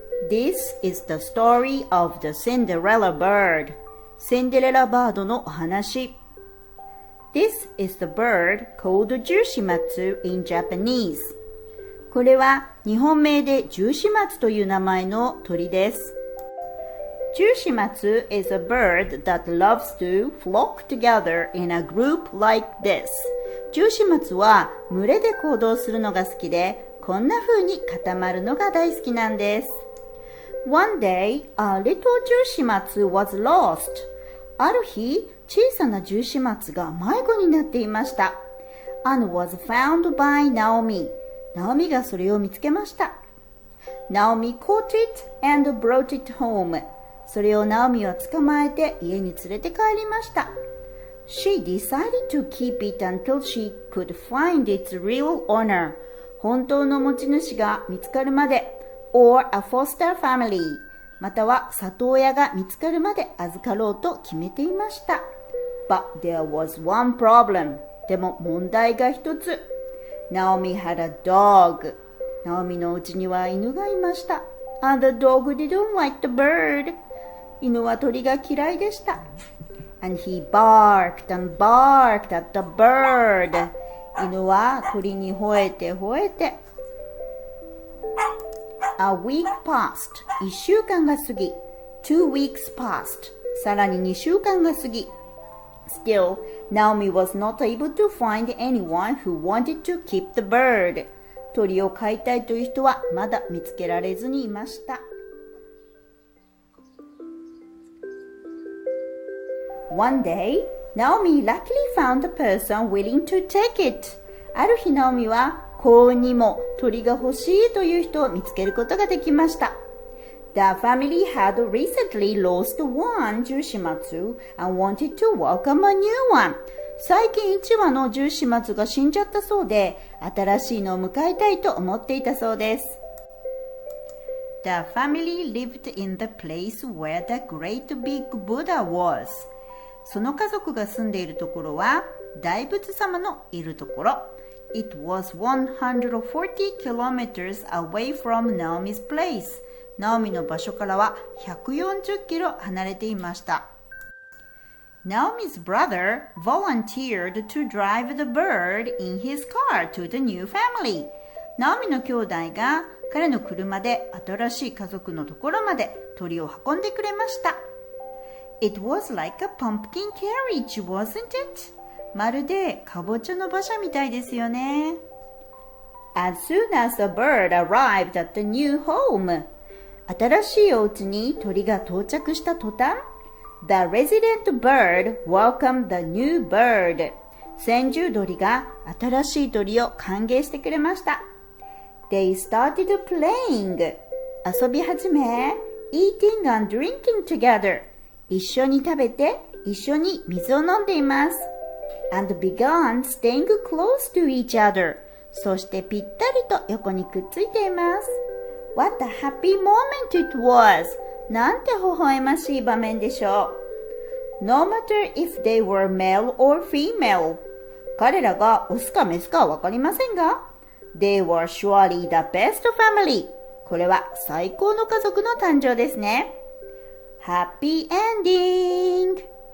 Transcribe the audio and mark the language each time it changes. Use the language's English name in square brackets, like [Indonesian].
[English] This is the story of the Cinderella Bird. [Japanese] シンデレラバードのお話。 [English] This is the bird called ジュウシマツ in Japanese. [Japanese] これは日本名でジュウシマツという名前の鳥です。 [English] ジュウシマツ is a bird that loves to flock together in a group like this. [Japanese] ジュウシマツは群れで行動するのが好きで、こんな風に固まるのが大好きなんです。 [English] One day, a little ジュウシマツ was lost. [Japanese] ある日、小さなジュウシマツが迷子になっていました。 [English] And was found by Naomi. [Japanese] ナオミがそれを見つけました。 [English] Naomi caught it and brought it home. [Japanese] それをナオミは捕まえて家に連れて帰りました。 [English] She decided to keep it until she could find its real owner. [Japanese] 本当の持ち主が見つかるまで、 [English] or a foster family. [Japanese] または里親が見つかるまで預かろうと決めていました。 [English] But there was one problem. [Japanese] でも問題が一つ。 [English] Naomi had a dog. [Japanese] ナオミのうちには犬がいました。 [English] And the dog didn't like the bird. [Japanese] 犬は鳥が嫌いでした。 [English] And he barked and barked at the bird. [Japanese] 犬は鳥に吠えて吠えて。 [English] A week passed. [Japanese] 1週間が過ぎ。 [English] 2 weeks passed. [Japanese] さらに2週間が過ぎ。 [English] Still, Naomi was not able to find anyone who wanted to keep the bird. [Japanese] 鳥を飼いたいという人はまだ見つけられずにいました。 [English] One day, Naomi luckily found a person willing to take it. [Japanese] ある日、ナオミは幸運にも鳥が欲しいという人を見つけることができました。 [English] The family had recently lost one ジュウシマツ and wanted to welcome a new one. [Japanese] 最近1羽のジュウシマツが死んじゃったそうで、新しいのを迎えたいと思っていたそうです。 [English] The family lived in the place where the great big Buddha was. [Japanese] その家族が住んでいるところは大仏様のいるところ。 [English] It was 140 kilometers away from Naomi's place. [Japanese] ナオミの場所からは140キロ離れていました。 [English] Naomi's brother volunteered to drive the bird in his car to the new family. [Japanese] ナオミの兄弟が彼の車で新しい家族のところまで鳥を運んでくれました。 [English] It was like a pumpkin carriage, wasn't it? [Japanese] まるでかぼちゃの馬車みたいですよね。 [English] As soon as the bird arrived at the new home, [Japanese] 新しいお家に鳥が到着した途端、 [English] The resident bird welcomed the new bird. [Japanese] 先住鳥が新しい鳥を歓迎してくれました。 [English] They started playing. [Japanese] 遊び始め、 [English] eating and drinking together. [Japanese] 一緒に食べて、一緒に水を飲んでいます。 [English] And began staying close to each other. [Japanese] そしてぴったりと横にくっついています。 [English] What a happy moment it was! [Japanese] なんて微笑ましい場面でしょう。 [English] No matter if they were male or female. [Japanese] 彼らがオスかメスかはわかりませんが、 [English] They were surely the best family. [Japanese] これは最高の家族の誕生ですね。 [English] Happy ending!